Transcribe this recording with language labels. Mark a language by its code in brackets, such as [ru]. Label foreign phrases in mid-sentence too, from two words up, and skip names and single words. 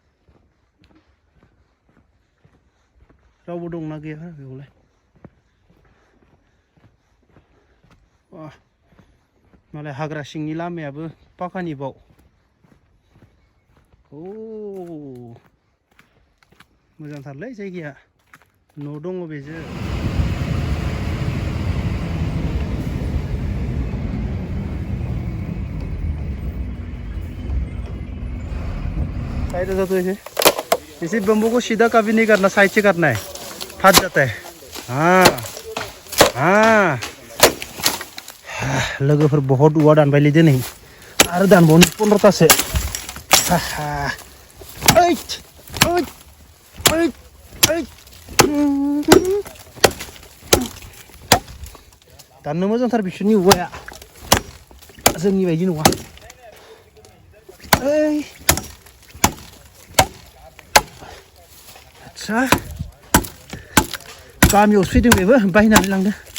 [brx] रावबो दंना गैया बेयावलाय वाह मालाय हाग्रा सिंनि लामायाबो पाकानि बाव अ मोजांथारलै जायगाया न' दङ बेजों [hi] साइड हो जाओ इसे बम्बू को सीधा कभी नहीं करना साइड से करना है फंस जाता है हाँ हाँ [brx] लोगोफोर बहुत औवा दानबायलै दिनै आरो दानबावनो 15तासो दाननो मोजांथार बिसोरनि औवाया जोंनि बायदि नङा आच्छा गामियाव फैदों बेबो बायनानै लांदों